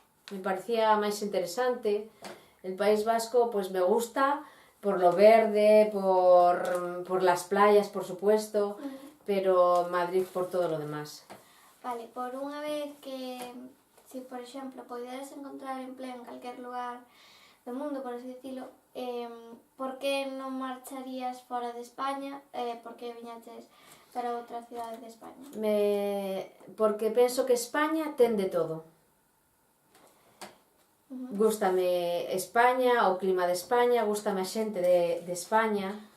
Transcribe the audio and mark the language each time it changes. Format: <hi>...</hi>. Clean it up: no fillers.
<gl>Me parecía máis interesante.</gl> <es>El País Vasco, pues me gusta por lo verde, por las playas, por supuesto, pero Madrid por todo lo demás.</es> <gl>Vale, por unha vez que, si por exemplo, poderas encontrar empleo en calquer lugar do mundo,</gl> <es>por así decirlo,</es> <gl>por que non marcharías fora de España? Por que viñaches para outra cidade de España? Porque penso que España ten de todo. Gústame España, o clima de España, gústame a xente de España.</gl>